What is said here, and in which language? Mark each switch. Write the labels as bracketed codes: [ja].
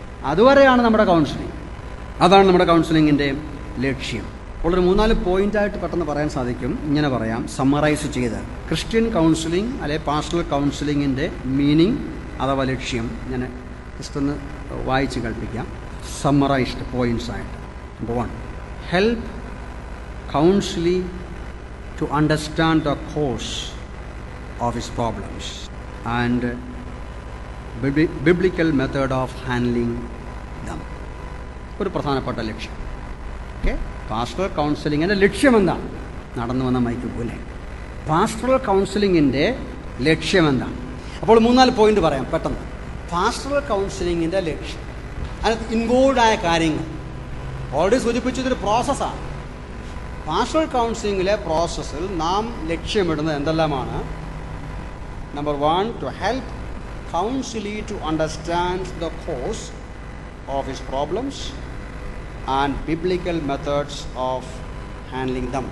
[ml] അതുവരെയാണ് നമ്മുടെ കൗൺസിലിംഗ്. അതാണ് നമ്മുടെ കൗൺസിലിങ്ങിൻ്റെ ലക്ഷ്യം. അപ്പോൾ ഒരു 3-4 പോയിൻ്റായിട്ട് പെട്ടെന്ന് പറയാൻ സാധിക്കും. ഇങ്ങനെ പറയാം, സമ്മറൈസ് ചെയ്ത് ക്രിസ്ത്യൻ കൗൺസിലിംഗ് അല്ലെ പാസ്റ്ററൽ കൗൺസിലിങ്ങിൻ്റെ മീനിങ് അഥവാ ലക്ഷ്യം ഞാൻ ജസ്റ്റ് ഒന്ന് വായിച്ച് കേൾപ്പിക്കാം. സമ്മറൈസ്ഡ് പോയിൻറ്റ്സ് ആയിട്ട്. [en] Number 1, help counselee to understand the cause of his problems and biblical method of handling them. [ml] ഒരു പ്രധാനപ്പെട്ട ലക്ഷ്യം. ഓക്കെ, പാസ്റ്ററൽ കൗൺസിലിങ്ങിൻ്റെ ലക്ഷ്യം എന്താണ്? നടന്നു വന്ന മൈക്ക് പോലെ പാസ്റ്ററൽ കൗൺസിലിങ്ങിൻ്റെ ലക്ഷ്യം എന്താണ്? അപ്പോൾ 3-4 പോയിന്റ് പറയാം പെട്ടെന്ന്. പാസ്റ്ററൽ കൗൺസിലിങ്ങിൻ്റെ ലക്ഷ്യം, അതിനകത്ത് ഇൻവോൾവ് ആയ കാര്യങ്ങൾ ഓൾറെഡി സൂചിപ്പിച്ചതൊരു പ്രോസസ്സാണ്. പാസ്റ്ററൽ കൗൺസിലിങ്ങിലെ പ്രോസസ്സിൽ നാം ലക്ഷ്യമിടുന്നത് എന്തെല്ലാമാണ്? [en] Number 1, to help counselee to understand the cause of his problems and biblical methods of handling them.